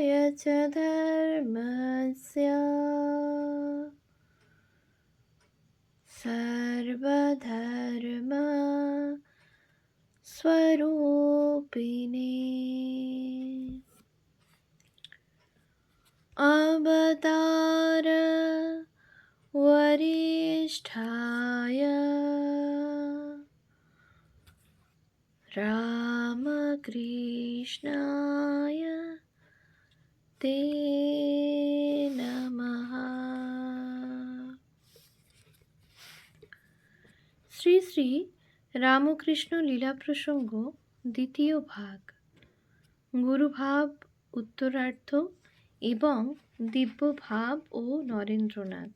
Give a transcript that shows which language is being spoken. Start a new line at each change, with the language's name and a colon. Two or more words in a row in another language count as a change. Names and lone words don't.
Sanskrit: च धर्मस्य सर्वधर्म स्वरूपिणे अवतार वरिष्ठाय रामकृष्णाय ते नमः।
Bangla: শ্রী শ্রী রামকৃষ্ণ লীলা প্রসঙ্গ দ্বিতীয় ভাগ, গুরুভাব উত্তরার্ধ এবং দিব্যভাব ও নরেন্দ্রনাথ।